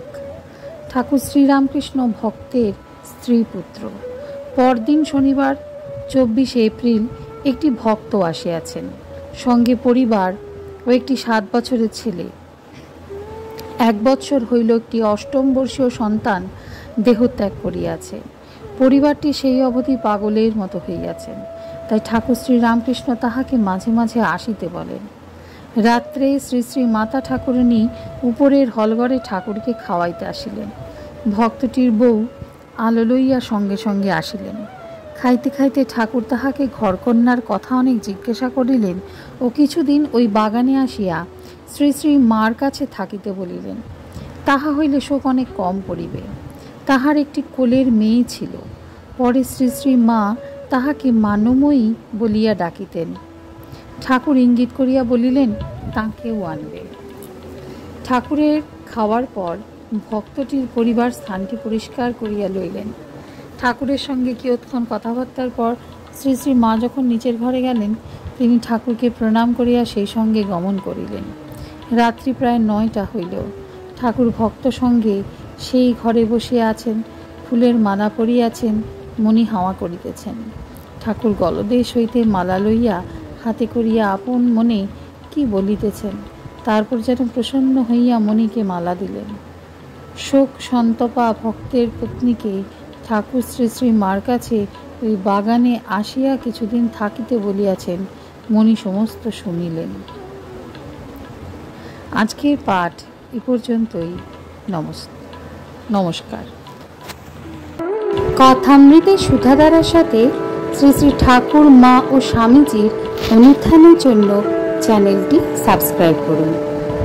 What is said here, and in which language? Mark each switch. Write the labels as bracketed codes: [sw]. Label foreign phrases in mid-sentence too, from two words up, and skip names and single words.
[bn] ঠাকুর শ্রীরামকৃষ্ণ ভক্তের স্ত্রী পুত্র। পরদিন শনিবার 24 এপ্রিল একটি ভক্ত আসিয়াছেন, সঙ্গে পরিবার ও একটি 7 বছরের ছেলে। 1 বছর হইল একটি 8ম বর্ষীয় সন্তান দেহত্যাগ করিয়াছে। পরিবারটি সেই অবধি পাগলের মতো হইয়াছেন। তাই ঠাকুর শ্রীরামকৃষ্ণ তাহাকে মাঝে মাঝে আসিতে বলেন। রাত্রে শ্রী শ্রী মাতা ঠাকুরানী উপরের হলঘরে ঠাকুরকে খাওয়াইতে আসিলেন। ভক্তটির বউ আলো লইয়া সঙ্গে সঙ্গে আসিলেন। খাইতে খাইতে ঠাকুর তাহাকে ঘরকন্নার কথা অনেক জিজ্ঞাসা করিলেন ও কিছুদিন ওই বাগানে আসিয়া শ্রী শ্রী মার কাছে থাকিতে বলিলেন। তাহা হইলে শোক অনেক কম করিবে। তাহার একটি কোলের মেয়ে ছিল। পরে শ্রী শ্রী মা তাহাকে মানময়ী বলিয়া ডাকিতেন। ঠাকুর ইঙ্গিত করিয়া বলিলেন তাকেও আনবে। ঠাকুরের খাবার পর ভক্তটির পরিবার স্থানটি পরিষ্কার করিয়া লইলেন। ঠাকুরের সঙ্গে কিয়ৎক্ষণ কথাবার্তার পর শ্রী শ্রী মা যখন নীচের ঘরে গেলেন, তিনি ঠাকুরকে প্রণাম করিয়া সেই সঙ্গে গমন করিলেন। রাত্রি প্রায় 9টা হইল। ঠাকুর ভক্ত সঙ্গে সেই ঘরে বসিয়া আছেন, ফুলের মালা পরিয়াছেন, মণি হাওয়া করিতেছেন। ঠাকুর গলদেশ হইতে মালা লইয়া হাতে করিয়া আপন মনে কি বলিতেছেন, তারপর যেন প্রসন্ন হইয়া মণিকে মালা দিলেন। শোক সন্তপ্তা ভক্তের পত্নীকে ঠাকুর শ্রী শ্রী মার কাছে ওই বাগানে আসিয়া কিছুদিন থাকিতে বলিয়াছেন। মণি সমস্ত শুনিলেন। আজকের পাঠ এ পর্যন্তই। নমস্কার। কথামৃতের সুধাধারার সাথে শ্রী শ্রী ঠাকুর মা আর স্বামীজীর অনুধ্যানের জন্য চ্যানেলটি সাবস্ক্রাইব করুন।